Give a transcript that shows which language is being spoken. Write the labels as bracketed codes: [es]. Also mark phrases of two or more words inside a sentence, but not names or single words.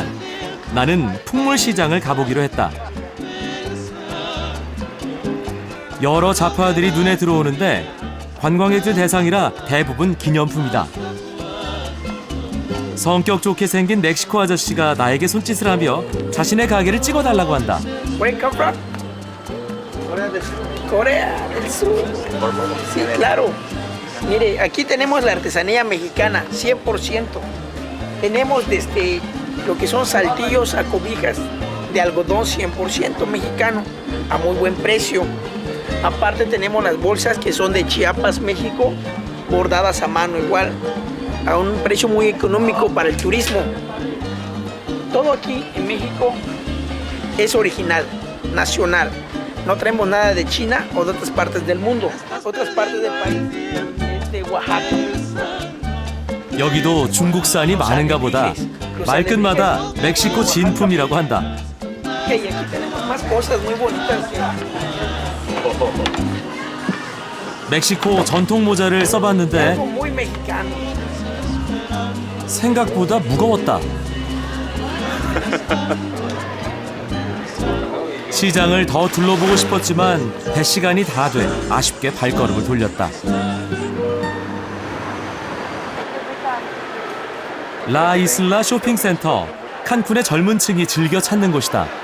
[ko] 나는 풍물시장을 가보기로 했다. 여러 잡화들이 눈에 들어오는데 관광객들 대상이라 대부분 기념품이다. 성격 좋게 생긴 멕시코 아저씨가 나에게 손짓을 하며 자신의 가게를 찍어달라고 한다. [en] Where come from? [es] Corea del Sur. Sí, claro. Mire, aquí tenemos la artesanía mexicana, 100%. Tenemos desde lo que son saltillos a cobijas de algodón 100% mexicano, a muy buen precio. Aparte tenemos las bolsas que son de Chiapas, México, bordadas a mano igual, a un precio muy económico para el turismo. Todo aquí en México es original, nacional. No traemos nada de China o de otras partes del mundo. Otras partes del país, de Oaxaca. [ko] 여기도 중국산이 많은가 보다. 말끝마다 멕시코 진품이라고 한다. [es] Y aquí tenemos más cosas muy bonitas. [ko] 멕시코 전통 모자를 써봤는데 [es] Algo muy mexicano. [ko] 생각보다 무거웠다. 시장을 더 둘러보고 싶었지만 배 시간이 다 돼 아쉽게 발걸음을 돌렸다. 라 이슬라 쇼핑센터, 칸쿤의 젊은 층이 즐겨 찾는 곳이다.